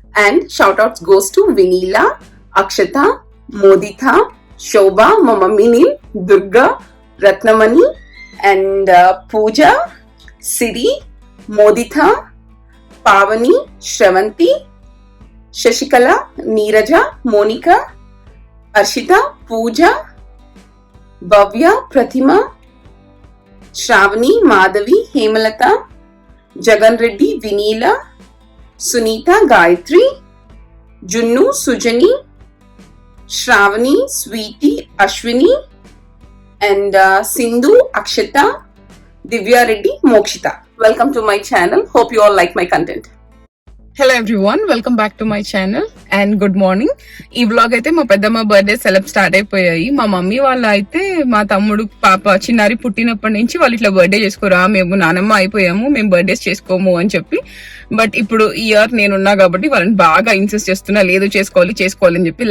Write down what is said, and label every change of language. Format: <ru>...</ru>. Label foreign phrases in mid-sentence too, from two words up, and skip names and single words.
<en>And shout outs goes to Vinila, Akshata, Moditha, Shobha, my mummy name, Durga, Ratnamani, and Pooja, Siri, Moditha, Pavani, Shravanti, Shashikala, Neeraja, Monica, Arshita, Pooja, Bhavya, Pratima, Shravani, Madhavi, Hemalata, Jagan Reddy, Vinila, Sunita, Gayatri, Junnu, Sujani, Shravani, Sweetie, Ashwini, and Sindhu, Akshata, Divya Reddy, Mokshita. Welcome to my channel. Hope you all like my content. Hello everyone, welcome back to my channel and good morning.</en> <te>ఈ వ్లాగ్ అయితే మా పెద్దమ్మ</te> <en>birthday start</en> <te>అయిపోయాయి. మా మమ్మీ వాళ్ళు అయితే మా తమ్ముడు పాప చిన్నారి పుట్టినప్పటి నుంచి వాళ్ళు ఇట్లా బర్త్డే చేసుకోరా, మేము నానమ్మ అయిపోయాము, మేము బర్త్డేస్ చేసుకోము అని చెప్పి. బట్ ఇప్పుడు ఈ ఇయర్ నేనున్నా కాబట్టి వాళ్ళని బాగా ఇన్సిస్ట్ చేస్తున్నా, లేదు చేసుకోవాలి అని చెప్పి.</te>